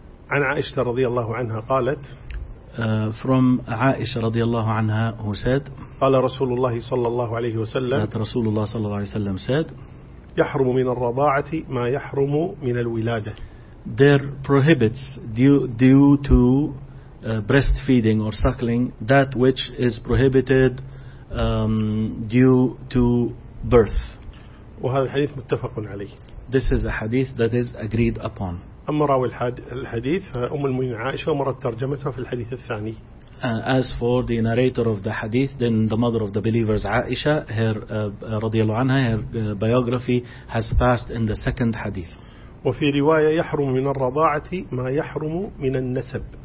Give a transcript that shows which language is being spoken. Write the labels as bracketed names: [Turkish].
[Arabic] عن عائشة رضي الله عنها قالت. [English] From عائشة [Arabic] رضي الله عنها, [English] who said. [Arabic] قال رسول الله صلى الله عليه وسلم. [English] That [Arabic] رسول الله صلى الله عليه وسلم [English] said. [Arabic] يحرم من الرضاعة ما يحرم من الولادة. [English] There prohibits due to breastfeeding or suckling that which is prohibited due to birth. [Arabic] وهذا الحديث متفق عليه. [English] This is a hadith that is agreed upon. [Arabic] أما راوي الحديث أم المؤمنين عائشة ومرت ترجمتها في الحديث الثاني. [English] As for the narrator of the hadith, then the mother of the believers, Aisha, her [Arabic] رضي الله عنها, [English] her biography has passed in the second hadith. [Arabic] وفي رواية يحرم من الرضاعة ما يحرم من النسب.